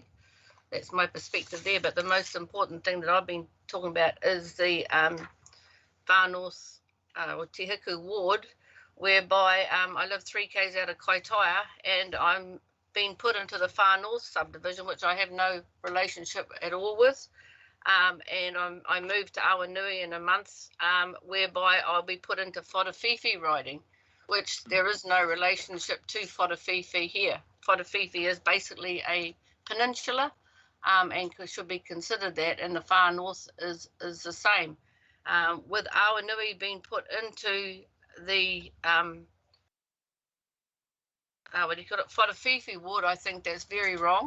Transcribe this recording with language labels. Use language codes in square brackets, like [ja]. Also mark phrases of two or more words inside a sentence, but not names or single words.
[en] That's my perspective there. But the most important thing that I've been talking about is the Far North or Te Hiku ward, whereby I live 3 k's out of Kaitaia and I'm being put into the Far North subdivision, which I have no relationship at all with. And I moved to Awanui in a month, whereby I'll be put into Whakawhiwhi riding, which there is no relationship to Whakawhiwhi here. Whakawhiwhi is basically a peninsula and should be considered that, and the Far North is the same. With Awanui being put into the Whakawhiwhi ward, I think that's very wrong.